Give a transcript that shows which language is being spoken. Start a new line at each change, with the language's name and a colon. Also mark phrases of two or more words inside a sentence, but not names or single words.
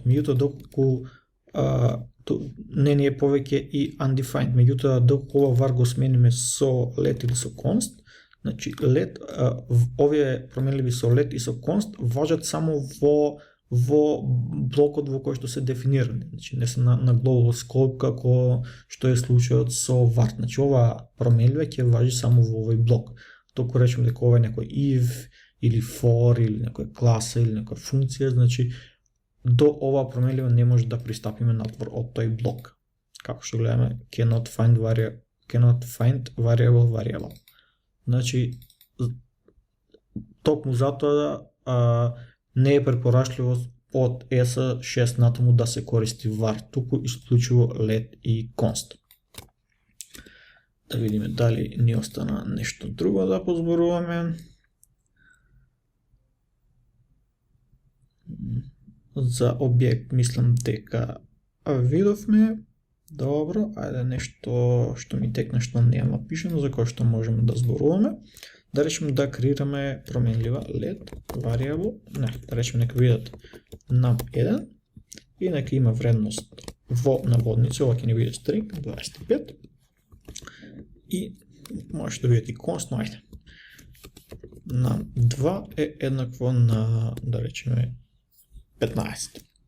Macedonian: Меѓутоа, доколку не ни е повеќе и undefined, меѓутоа доколку ова var го смениме со let или со const, значи let, овие променливи со let и со const важат само во блокот во кој што се дефинирани. Значи не се на
English: global scope
Macedonian: како што е случајот со var. Значи ова променлива ќе важи само во овој блок. Току речем дека ова е некој if или for или некоја класа или некоја функција, значи до ова променлива не може да пристапиме надвор од тој блок. Како што гледаме,
English: cannot find variable.
Macedonian: Значи токму затоа не е препорачливо од ES 6 натаму да се користи var, туку исклучиво let и const. Да видиме дали ни остана нешто друго да позборуваме. За објект мислам дека видовме. Добро, ајде нешто што ми текне што нема пишено, за кое што можеме да зборуваме. Да речеме да креираме променлива let variable, да речеме нека видат num1 и нека има вредност во наводници, ова ќе ни биде string 25 и може да видите const, но ајде. Num2 е еднакво на, да речеме, 15.